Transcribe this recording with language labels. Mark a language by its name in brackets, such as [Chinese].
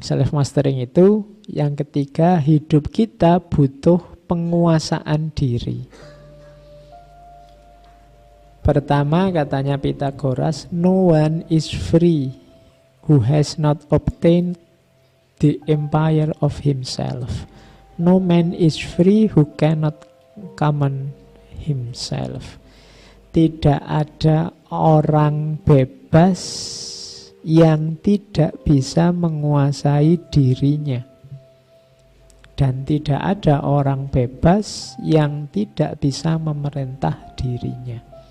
[Indonesian] Self mastering itu yang ketiga, hidup kita butuh penguasaan diri. Pertama katanya [English] Pythagoras, no one is free who has not obtained the empire of himself. No man is free who cannot command himself. [Indonesian] Tidak ada orang bebas yang tidak bisa menguasai dirinya. Dan tidak ada orang bebas yang tidak bisa memerintah dirinya.